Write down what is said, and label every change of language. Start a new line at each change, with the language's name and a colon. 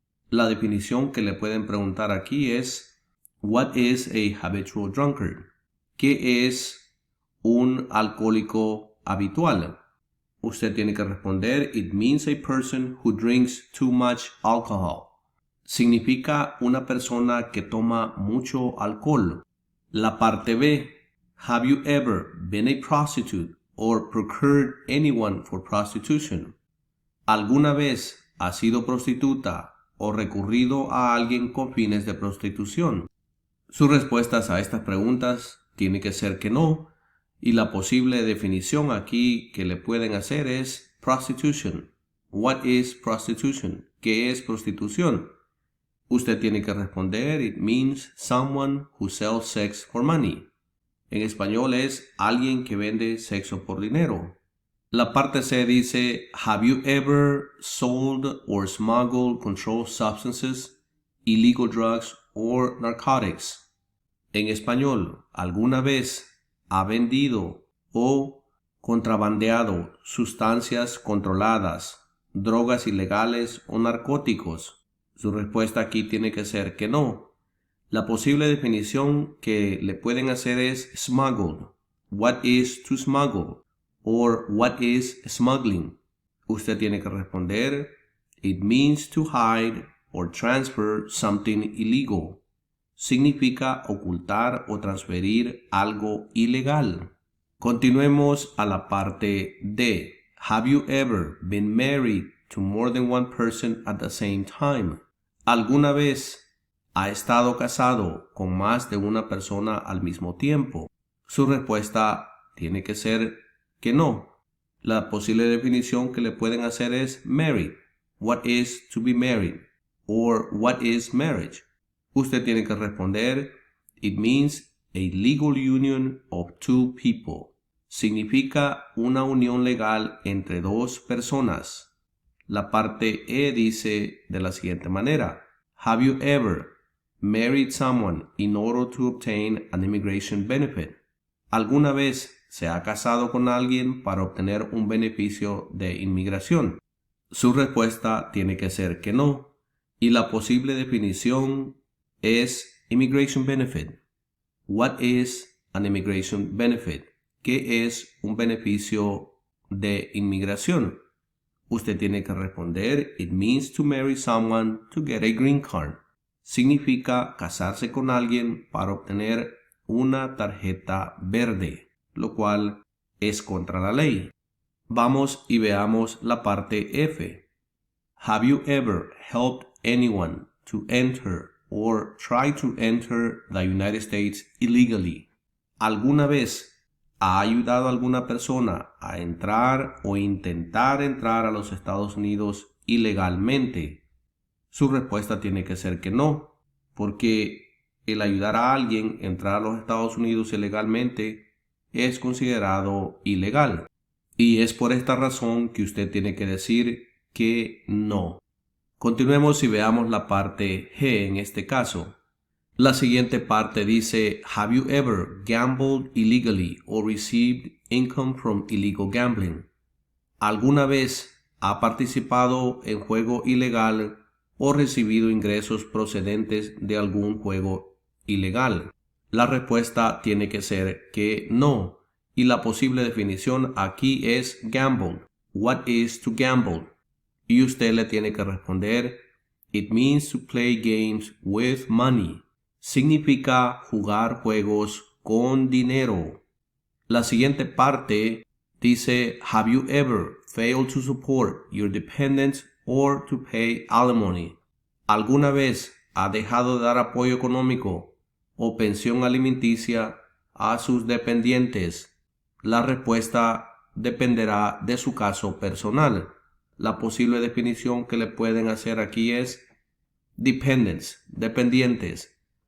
Spanish: La definición que le pueden preguntar aquí es,
English: what is a habitual drunkard?
Spanish: ¿Qué es un alcohólico habitual? Usted tiene que responder,
English: it means a person who drinks too much alcohol.
Spanish: Significa una persona que toma mucho alcohol. La parte B,
English: have you ever been a prostitute or procured anyone for prostitution?
Spanish: ¿Alguna vez has sido prostituta o recurrido a alguien con fines de prostitución? Sus respuestas a estas preguntas tiene que ser que no. Y la posible definición aquí que le pueden hacer es prostitution.
English: What is prostitution?
Spanish: ¿Qué es prostitución? Usted tiene que responder,
English: it means someone who sells sex for money.
Spanish: En español es alguien que vende sexo por dinero. La parte C dice,
English: have you ever sold or smuggled controlled substances, illegal drugs or narcotics?
Spanish: En español, ¿alguna vez ha vendido o contrabandeado sustancias controladas, drogas ilegales o narcóticos? Su respuesta aquí tiene que ser que no. La posible definición que le pueden hacer es smuggled.
English: What is to smuggle? Or what is smuggling?
Spanish: Usted tiene que responder,
English: it means to hide or transfer something illegal.
Spanish: Significa ocultar o transferir algo ilegal. Continuemos a la parte D.
English: Have you ever been married to more than one person at the same time?
Spanish: ¿Alguna vez ha estado casado con más de una persona al mismo tiempo? Su respuesta tiene que ser que no. La posible definición que le pueden hacer es married.
English: What is to be married? Or what is marriage?
Spanish: Usted tiene que responder,
English: it means a legal union of two people.
Spanish: Significa una unión legal entre dos personas. La parte E dice de la siguiente manera,
English: have you ever married someone in order to obtain an immigration benefit?
Spanish: ¿Alguna vez se ha casado con alguien para obtener un beneficio de inmigración? Su respuesta tiene que ser que no. Y la posible definición es immigration benefit.
English: What is an immigration benefit?
Spanish: ¿Qué es un beneficio de inmigración? Usted tiene que responder,
English: it means to marry someone to get a green card.
Spanish: Significa casarse con alguien para obtener una tarjeta verde, lo cual es contra la ley. Vamos y veamos la parte F.
English: Have you ever helped anyone to enter or try to enter the United States illegally?
Spanish: ¿Alguna vez ha ayudado a alguna persona a entrar o intentar entrar a los Estados Unidos ilegalmente? Su respuesta tiene que ser que no, porque el ayudar a alguien a entrar a los Estados Unidos ilegalmente es considerado ilegal. Y es por esta razón que usted tiene que decir que no. Continuemos y veamos la parte G en este caso. La siguiente parte dice,
English: have you ever gambled illegally or received income from illegal gambling?
Spanish: ¿Alguna vez ha participado en juego ilegal o recibido ingresos procedentes de algún juego ilegal? La respuesta tiene que ser que no. Y la posible definición aquí es gamble.
English: What is to gamble?
Spanish: Y usted le tiene que responder,
English: it means to play games with money.
Spanish: Significa jugar juegos con dinero. La siguiente parte dice,
English: have you ever failed to support your dependents or to pay alimony?
Spanish: ¿Alguna vez ha dejado de dar apoyo económico o pensión alimenticia a sus dependientes? La respuesta dependerá de su caso personal. La posible definición que le pueden hacer aquí es dependents, dependientes.